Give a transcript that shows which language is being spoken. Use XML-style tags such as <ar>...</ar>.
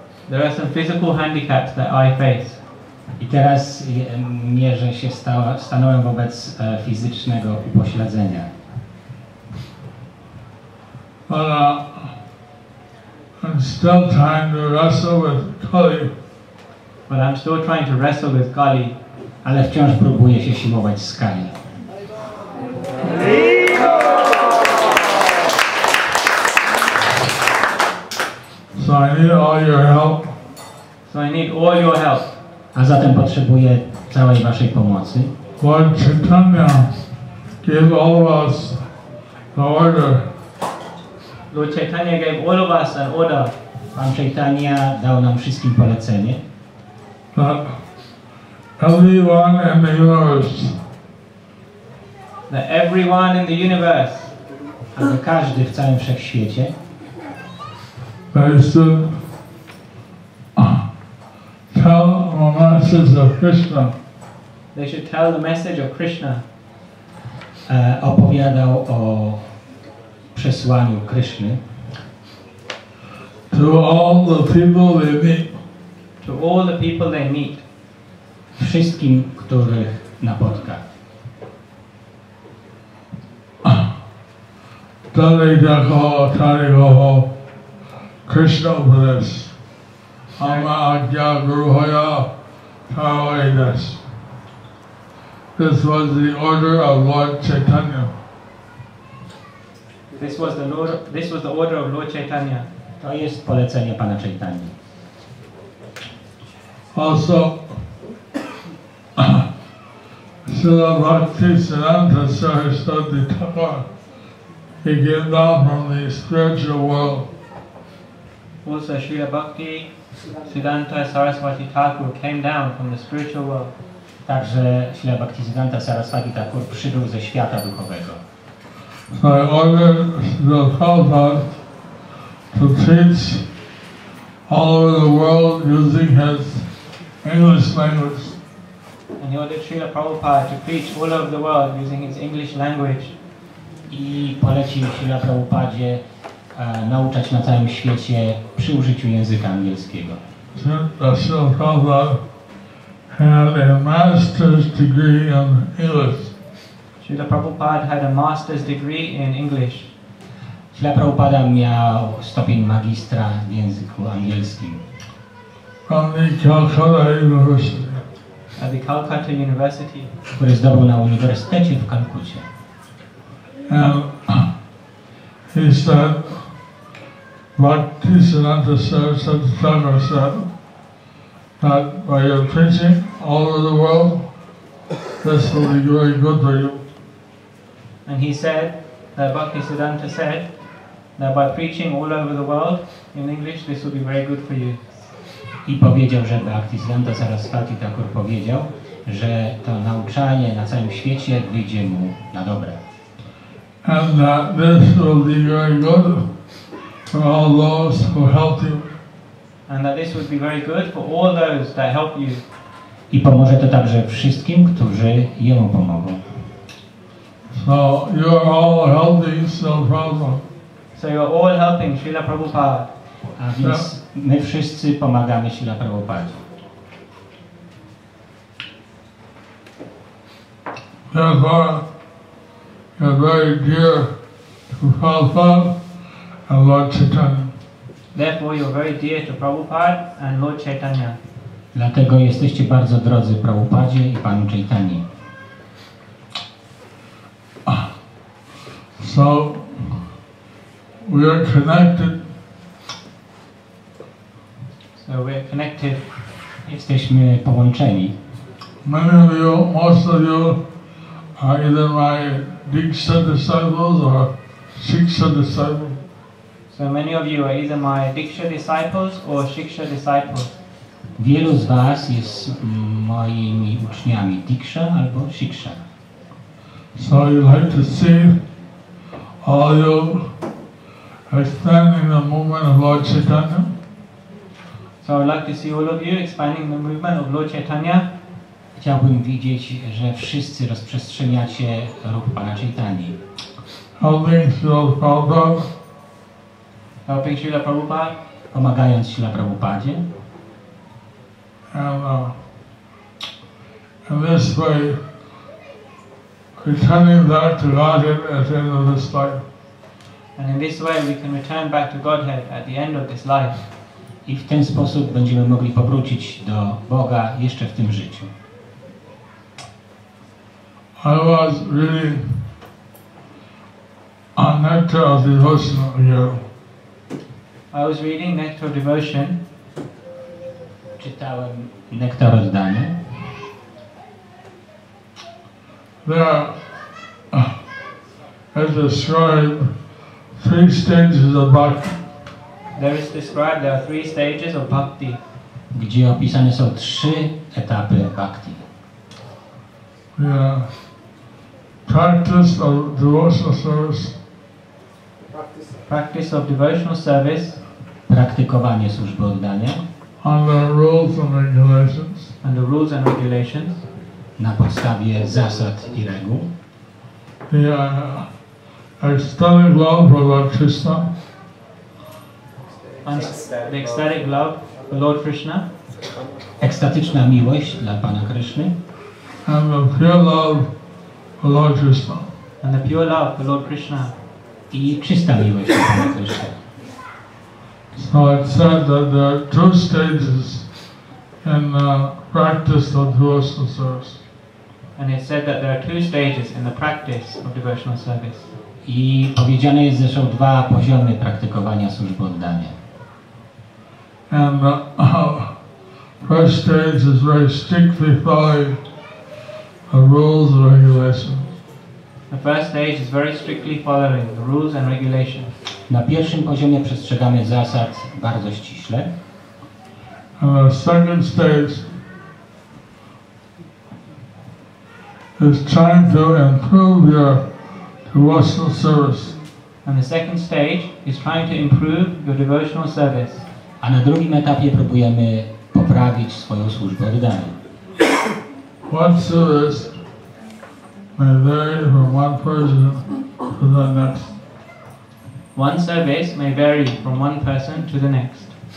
<en>There are some physical handicaps that I face.</en> <pl>I teraz mierzę się, stanąłem wobec fizycznego upośledzenia.</pl> <en>But I'm still trying to wrestle with Kali. But I'm still trying to wrestle with Kali.</en> <pl>Ale wciąż próbuję się siłować z Kali.</pl> <en>So I need all your help. So I need all your help.</en> <pl>A zatem potrzebuję całej waszej pomocy.</pl> <en>Lord Chaitanya gave all of us the order. Lord Chaitanya gave all of us an order.</en> <pl>Pan Chaitanya dał nam wszystkim polecenie,</pl> <en>That everyone in the universe that everyone in the universe,</en> <pl>aby każdy w całym wszechświecie</pl> <en>they should tell the message of Krishna. they should tell the message of Krishna.</en> <pl>Opowiadał o przesłaniu Kryszny</pl> <en>To all the people they meet. To all the people they meet.</en> <pl>wszystkim, których napotka.</pl> <bn>Tariho Krishna Upadesh Ama Agya Guruhaya Tawaidas.</bn> <en>This was the order of Lord Chaitanya. This was the order of Lord Chaitanya.</en> <pl>To jest polecenie Pana Chaitanya.</pl> <en>Also, Srila Bhaktisiddhanta Saraswati Thakur, he came down from the spiritual world. Also, Srila Bhakti Siddhanta Saraswati Thakur came down from the spiritual world.</en> <pl>Także Srila Bhaktisiddhanta Saraswati Thakur przybył ze świata duchowego.</pl> <en>So I ordered the Prabhupada to teach all over the world using his English language. And he ordered Srila Prabhupada to preach all over the world using his English language.</en> <pl>I polecił Srila Prabhupadzie nauczać na całym świecie przy użyciu języka angielskiego.</pl> <en>Srila Prabhupada had a master's degree in English. Srila Prabhupada had a master's degree in English.</en> <pl>Srila Prabhupada miał stopień magistra w języku angielskim.</pl> <en>From the Calcutta University. At the Calcutta University.</en> <pl>Który zdobył na Uniwersytecie w Kalkucie.</pl> <en>And he said, Bhaktisiddhanta Saraswati Thakur said that by your preaching all over the world, this will be very good for you. And he said that Bhaktisiddhanta said that by preaching all over the world in English, this will be very good for you.</en> <pl>I powiedział, że Bhaktisiddhanta Saraswati Thakur powiedział, że to nauczanie na całym świecie wyjdzie mu na dobre.</pl> <en>And that this will be very good for all those who help you. And that this would be very good for all those that help you.</en> <pl>I pomoże to także wszystkim, którzy jemu pomogą.</pl> <en>So you are all helping Srila Prabhupada. So you are all helping Srila Prabhupada.</en> <pl>A więc my wszyscy pomagamy Srila Prabhupadzie.</pl> <en>Therefore, you're very dear to Prabhupada and Lord Chaitanya. Therefore, you're very dear to Prabhupada and Lord Chaitanya.</en> <pl>Dlatego jesteście bardzo drodzy Prabhupadzie i Panu Chaitani.</pl> <en>So, we are connected. So we're connected.</en> <pl>Jesteśmy połączeni.</pl> <en>Many of you, most of you, are either my Diksha disciples or Shiksha disciples. So many of you are either my Diksha disciples or Shiksha disciples.</en> <pl>Wielu z was jest moimi uczniami Diksha albo Shiksha.</pl> <en>So you like to see all you expanding the movement of Lord Chaitanya. So I'd like to see all of you expanding the movement of Lord Chaitanya.</en> <pl>Chciałbym widzieć, że wszyscy rozprzestrzeniacie ruch Pana Chaitani.</pl> <en>Helping Srila Prabhupada. Helping Srila Prabhupada.</en> <pl>Pomagając Srila Prabhupadzie.</pl> <en>And in this way, returning back to Godhead at the end of this life. And in this way we can return back to Godhead at the end of this life.</en> <pl>I w ten sposób będziemy mogli powrócić do Boga jeszcze w tym życiu.</pl> <en>I was reading on Nectar of Devotion here. I was reading Nectar of Devotion.</en> <pl>Czytałem Nektar Oddania.</pl> <en>There is described 3 stages of bhakti. There is described there are 3 stages of bhakti.</en> <pl>Gdzie opisane są 3 etapy bhakti.</pl> <en>Yeah. practice of devotional service. Practice of devotional service.</en> <pl>Praktykowanie służby oddania.</pl> <en>Under rules and regulations. Under rules and regulations.</en> <pl>Na podstawie zasad i reguł.</pl> <en>The ecstatic love for Lord Krishna. The ecstatic love for Lord Krishna.</en> <pl>Ekstatyczna miłość dla Pana Kryszny.</pl> <en>And the pure love for Lord Krishna. And the pure love for Lord Krishna.</en> <pl>I czysta miłość dla Pana Kryszny.</pl> <en>So it said that there are two stages in the practice of devotional service. And it said that there are two stages in the practice of devotional service.</en> <pl>I powiedziane jest, że są dwa poziomy praktykowania służby oddania.</pl> <en>And the first stage is very strictly following the rules and regulations. The first stage is very strictly following the rules and regulations.</en> <pl>Na pierwszym poziomie przestrzegamy zasad bardzo ściśle.</pl> <en>And the second stage is trying to improve your devotional service. And the second stage is trying to improve your devotional service.</en> <pl>A na drugim etapie próbujemy poprawić swoją służbę oddania.</pl> <en>One service may vary from one person to the next. One service may vary from one person to the next.</en>